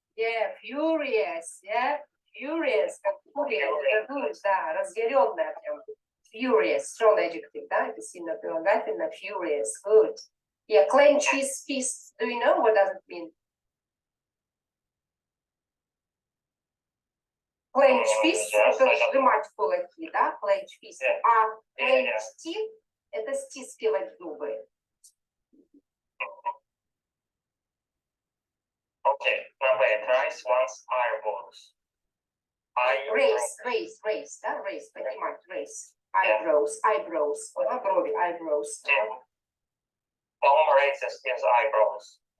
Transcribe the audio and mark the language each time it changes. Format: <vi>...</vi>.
<en>Yeah, furious, yeah, furious,</en> <ru>как фурия, это дует, да, разъяренная прям.</ru> <en>Furious, strong adjective,</en> <ru>да, это сильно прилагательно,</ru> <en>furious, good. Yeah, clench his fists, do you know what does it mean?</en> <ru>Clench fist, это сжимать кулаки, да, clench fist. А clench teeth, это стискивать зубы.</ru> <en>Okay, number 8, raise one's eyebrows. Raise, да, raise, поднимать, raise. Eyebrows, брови, eyebrows. Tom raises his eyebrows.</en>